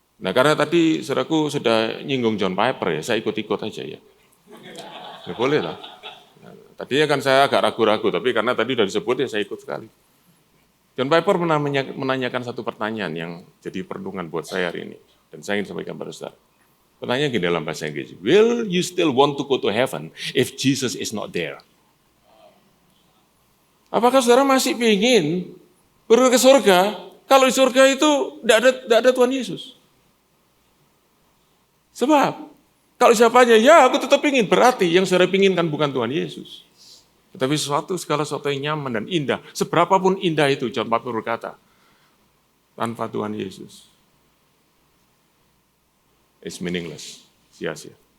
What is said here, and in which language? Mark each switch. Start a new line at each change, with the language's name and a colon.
Indonesian: Karena tadi saudaraku sudah nyinggung John Piper ya, saya ikut-ikut aja ya. Ya boleh lah. Tadinya kan saya agak ragu-ragu, tapi karena tadi sudah disebut ya saya ikut sekali. John Piper pernah menanyakan satu pertanyaan yang jadi perenungan buat saya hari ini. Dan saya ingin sampaikan pada saudara. Pertanyaan gini dalam bahasa Inggris.
English: Will you still want to go to heaven if Jesus is not there?
Indonesian: Apakah saudara masih ingin pergi ke surga kalau di surga itu tidak ada Tuhan Yesus? Sebab kalau siapanya, ya aku tetap ingin. Berarti yang saudara inginkan bukan Tuhan Yesus. Tetapi segala sesuatu yang nyaman dan indah, seberapapun indah itu, John Piper berkata, tanpa Tuhan Yesus,
English: it's meaningless,
Indonesian: sia-sia.